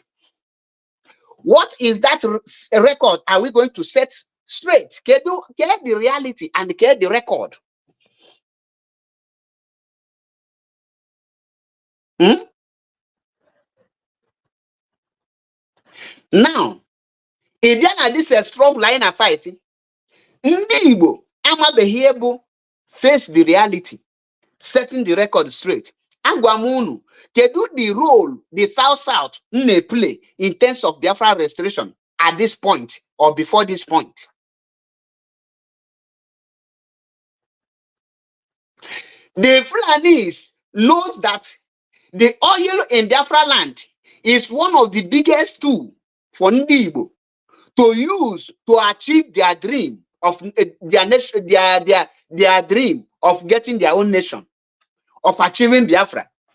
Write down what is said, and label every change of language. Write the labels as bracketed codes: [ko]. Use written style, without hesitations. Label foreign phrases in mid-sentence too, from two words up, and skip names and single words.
[en] What is that record are we going to set straight? Get the reality and get the record. Now, if this is a strong line of fighting, [ig] ndị Igbo amabeghị [en] able face the reality, setting the record straight. [ig] Agwa m unu, kedu [en] the role the South may play in terms of Biafra restoration at this point or before this point? The Fulanis knows that the oil in Biafra land is one of the biggest tools for [ig] ndị Igbo [en] to use to achieve their dream of their nation, their dream of getting their own nation, of achieving Biafra.